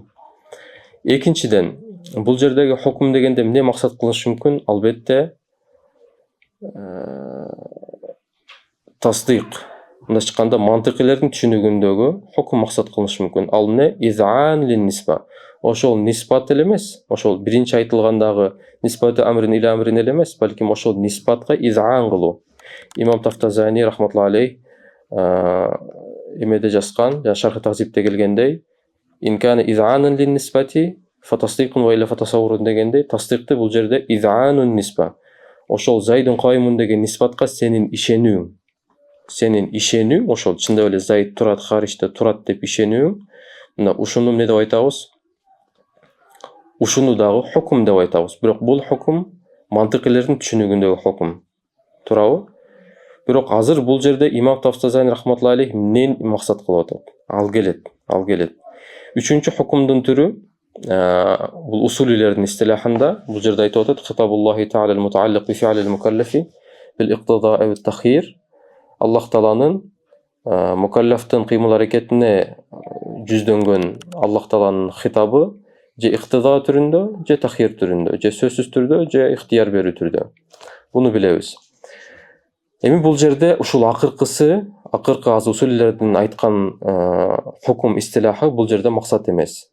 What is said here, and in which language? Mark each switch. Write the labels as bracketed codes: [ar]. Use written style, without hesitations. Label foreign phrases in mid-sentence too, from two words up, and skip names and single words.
[ky] Экинчиден, бул жердеги хукм дегенде эмне максат кылышы мүмкүн? Албетте тасдык. Мындайча айтканда, мантыкилердин түшүнүгүндөгү хукм максат кылышы мүмкүн. Ал эмне? [ar] إذعان للنسبة. [ky] Ошол нисбат эле эмес, ошол биринчи айтылгандагы [ar] نسبة أمر إلى أمر [ky] эле эмес, балким ошол нисбатка из'ан кылуу. Имам Тафтазани [ar] رحمة الله عليه [ky] эмеде жазган, жана Шархи Тахзибте келгендей, [ar] إن كان إذعانا للنسبة فتصديق وإلا فتصور [ky] дегендей, тасдикти бул жерде [ar] إذعان النسبة. [ky] Ошол [ar] زيد قائم [ky] деген нисбатка сенин ишенүүң, ошол чындап эле Зайд турат, Харичте турат деп ишенүүң, мына ушуну эмне деп айтабыз? Ушуну дагы хукм деп айтабыз. Бирок бул хукм мантыкилердин түшүнүгүндөгү хукм. Туурабы? Бирок азыр бул жерде Имам Тафтазани [ar] رحمة الله عليه [ky] эмнени максат кылып атат? Ал келет. Үчүнчү хукмдун түрү бул усулилердин истилахында бул жерде айтып атат: [ar] خطاب الله تعالى المتعلق بفعل المكلف بالاقتضاء أو التخيير. [ky] Аллах Тааланын мукаллафтын кыймыл аракетине жүздөнгөн Аллах Тааланын хитабы же иктида түрүндө, же тахир түрүндө, же сөзсүз түрдө, же ихтияр берүү түрдө. Буну билебиз. Эми бул жерде ушул акыркы азы усулилердин айткан хукм истилахы бул жерде максат эмес.